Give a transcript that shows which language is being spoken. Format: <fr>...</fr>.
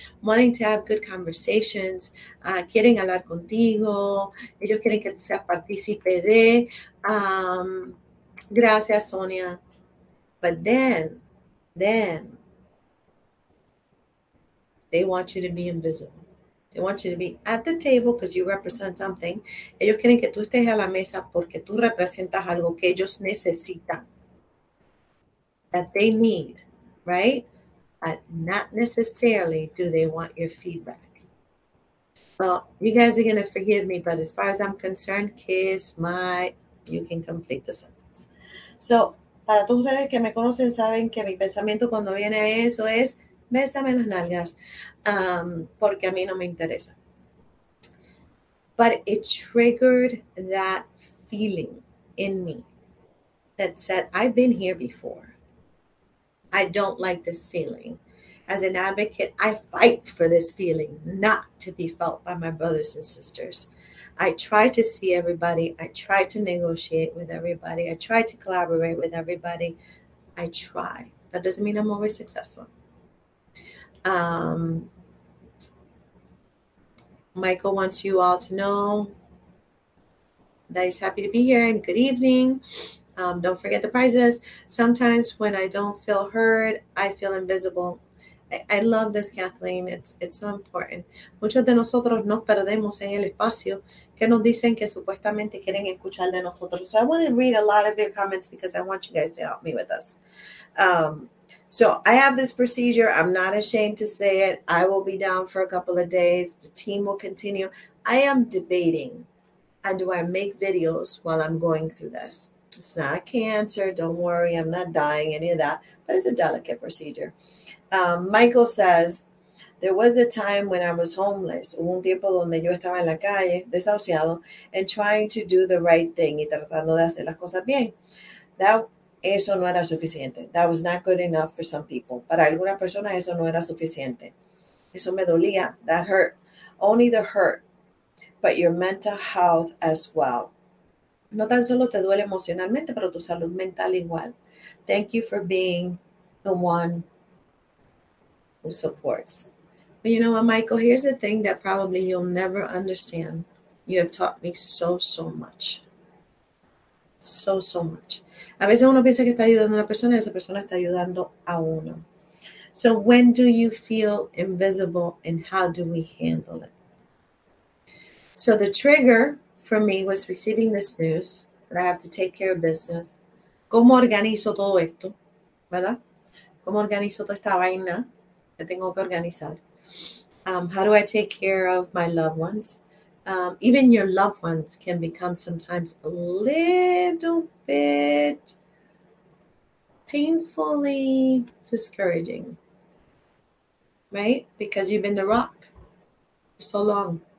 <en>Wanting to have good conversations,</en> <es>quieren hablar contigo, ellos quieren que tú seas partícipe de. Gracias, Sonia.</es> <en>But then they want you to be invisible. They want you to be at the table because you represent something.</en> <es>Ellos quieren que tú estés a la mesa porque tú representas algo que ellos necesitan.</es> <en>That they need, right? But not necessarily do they want your feedback. Well, you guys are going to forgive me, but as far as I'm concerned, you can complete the sentence.</en> <es>So, para todos ustedes que me conocen saben que mi pensamiento cuando viene a eso es, bésame las nalgas, porque a mí no me interesa.</es> <en>But it triggered that feeling in me that said, I've been here before. I don't like this feeling. As an advocate, I fight for this feeling not to be felt by my brothers and sisters. I try to see everybody. I try to negotiate with everybody. I try to collaborate with everybody. I try. That doesn't mean I'm always successful. Michael wants you all to know that he's happy to be here and good evening. Don't forget the prizes. Sometimes when I don't feel heard, I feel invisible. I love this, Kathleen. It's so important.</en> <es>Muchos de nosotros nos perdemos en el espacio que nos dicen que supuestamente quieren escuchar de nosotros.</es> <en>So I want to read a lot of your comments because I want you guys to help me with this. So I have this procedure. I'm not ashamed to say it. I will be down for a couple of days. The team will continue. I am debating. And do I make videos while I'm going through this? It's not cancer. Don't worry. I'm not dying, any of that. But it's a delicate procedure. Michael says, there was a time when I was homeless.</en> <es>Hubo un tiempo donde yo estaba en la calle, desahuciado,</es> <en>and trying to do the right thing</en> <es>y tratando de hacer las cosas bien. Eso no era suficiente.</es> <en>That was not good enough for some people.</en> <es>Para algunas personas eso no era suficiente. Eso me dolía.</es> <en>That hurt. Only the hurt. but your mental health as well.</en> <es>No tan solo te duele emocionalmente, pero tu salud mental igual.</es> <en>Thank you for being the one who supports. But you know what, Michael? Here's the thing that probably you'll never understand. You have taught me so, so much. So, so much.</en> <es>A veces uno piensa que está ayudando a una persona y esa persona está ayudando a uno.</es> <en>So when do you feel invisible and how do we handle it? So the trigger for me was receiving this news that I have to take care of business.</en> <es>¿Cómo organizo todo esto? ¿Verdad? ¿Cómo organizo toda esta vaina que tengo que organizar?</es> <en>How do I take care of my loved ones? Even your loved ones can become sometimes a little bit painfully discouraging, right? Because you've been the rock for so long.</en>